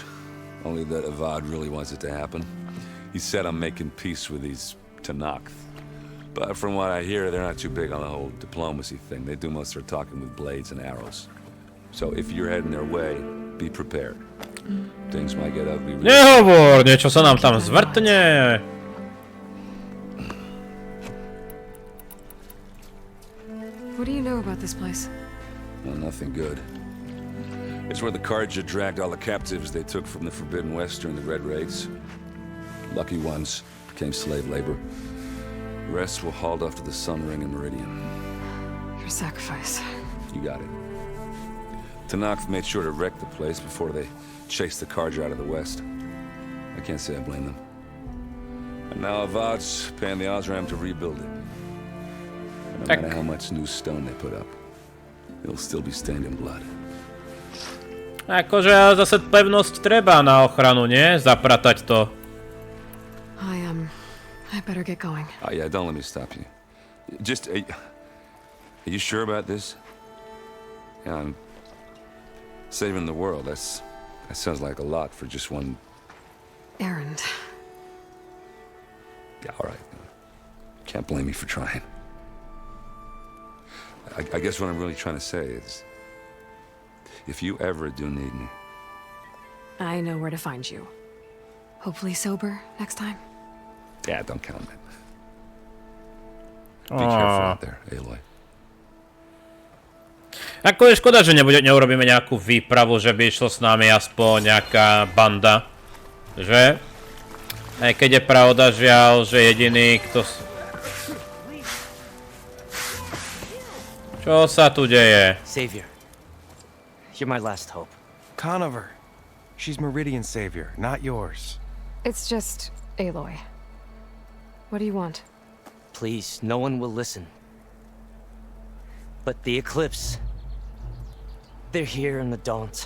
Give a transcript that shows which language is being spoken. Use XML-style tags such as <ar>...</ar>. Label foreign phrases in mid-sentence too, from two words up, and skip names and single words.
<en>Only that Avad really wants it to happen. He said I'm making peace with these TENAKTHov. But from what I hear, they're not too big on the whole diplomacy thing. They do most of their talking with blades and arrows. So if you're heading their way, be prepared. Things might get ugly.</en> <sk>Nehovor, niečo sa nám tam zvrtne.</sk> <en>What do you know about this place? Well, nothing good. It's where the Karja dragged all the captives they took from the Forbidden West during the Red Raids. Lucky ones became slave labor. The rest were hauled off to the Sun Ring and Meridian. Your sacrifice. You got it. TENAKTHov made sure to wreck the place before they chased the Karja out of the West. I can't say I blame them. And now Avad's paying the Osram to rebuild it. And no matter how much new stone they put up, it'll still be stained in blood.</en> <sk>Akože zase pevnosť treba na ochranu, nie? Zapratať to.</sk> <en>I better get going. Oh yeah, don't let me stop you. Just, are you sure about this? Yeah, I'm saving the world. That sounds like a lot for just one. Erend. Yeah, all right. Can't blame me for trying. I guess what I'm really trying to say is, if you ever do need me, I know where to find you. Hopefully sober next time. yeah, don't count on it. Be careful out there, Aloy.</en> <sk>Ako je škoda, že neurobíme nejakú výpravu, že by išlo s nami aspoň nejaká banda. Že? Aj keď je pravda, žiaľ, že jediný, kto... Čo sa tu deje?</sk> <en>Savior, you're my last hope. Conover. She's Meridian's savior, not yours. It's just Aloy. What do you want? please, no one will listen. But the eclipse... they're here in the Daunt.</en>